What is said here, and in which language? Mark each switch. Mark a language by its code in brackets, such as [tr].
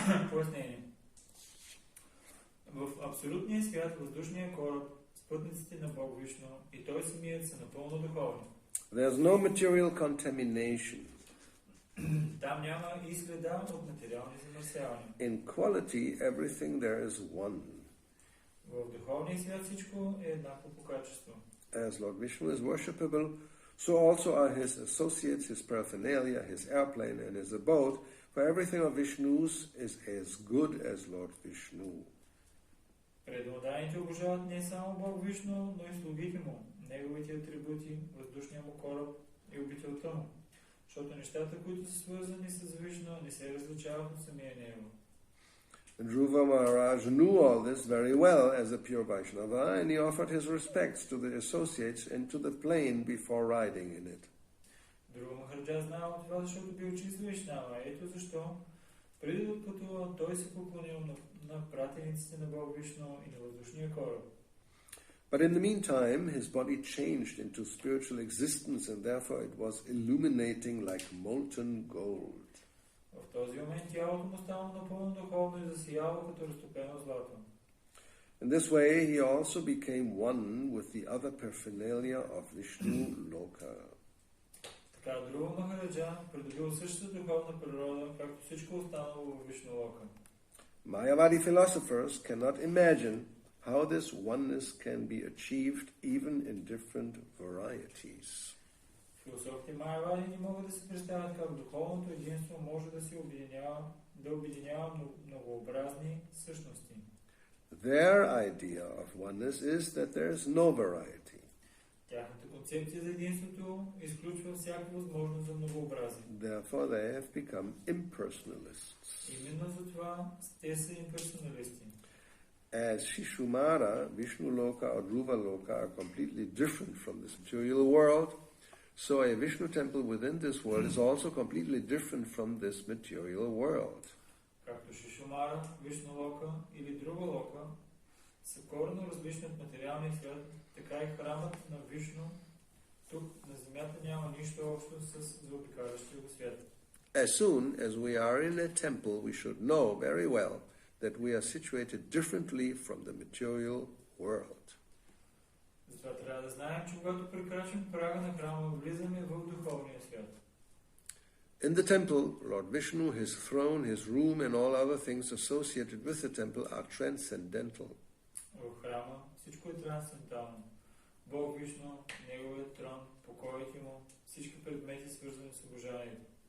[bg] Пояснение. В абсолютния свят, въздушния кораб, спътниците на Бог Вишну и той самият са напълно духовни. [en] There's no material contamination. [bg] Там няма и следа от материални замърсявания. [en] In quality, everything there is one. [bg] В духовния свят всичко е еднакво по качество. [en] As Lord Vishnu is worshipable, so also are his associates, his paraphernalia, his airplane, and his abode, for everything of Vishnu's is as good as Lord Vishnu. [bg] Преданните обожават не само Бог Вишну, но и слугите му, неговите атрибути, въздушния му кораб и обителта му, защото нещата, които са свързани с Вишну, не се различават от самия него. [en] Dhruva Maharaj knew all this very well as a pure Vaishnava, and he offered his respects to the associates and to the plane before riding in it. [bg] Друга Махараджа знал това, защото бил чист Вишнава. Ето защо, преди да отпътува, той се поклонил на пратениците на Бог Вишну и на въздушния кораб. [en] But in the meantime, his body changed into spiritual existence, and therefore it was illuminating like molten gold. [bg] В този момент тялото му стана напълно духовно и засияло като разтопено злато. [en] In this way, he also became one with the other paraphernalia of Vishnu Loka. [bg] Така Друга Махараджа придобил същата духовна природа, както всичко останало в Вишну Лока. [en] Mayavadi philosophers cannot imagine how this oneness can be achieved even in different varieties. [bg] Философите Майявади не могат да се представят как духовното единство може да се обединява многообразни същности. [en] Their idea of oneness is that there is no variety. [bg] Тяхната концепция за единството изключва всяка възможност за многообразие. [en] Therefore, they have become impersonalists. [bg] Именно затова те са имперсоналисти. [en] As Shishumara, Vishnu Loka or Dhruva Loka are completely different from this material world, so a Vishnu temple within this world is also completely different from this material world. [bg] Както Шишумара, Вишну Лока или Друга Лока са коренно различни от материалния свят, така и храмът на Вишну тук на земята няма нищо общо с заобикалящия го свят. [en] As soon as we are in a temple, we should know very well that we are situated differently from the material world. [bg] Затова трябва да знаем, че когато прекрачим прага на храма, влизаме в духовния свят. [en] In the temple, Lord Vishnu, his throne, his room, and all other things associated with the temple are transcendental. [bg] В храма всичко е трансцендентално. Бог Вишну, неговият трон, покоите му, всички предмети свързани с обожанието.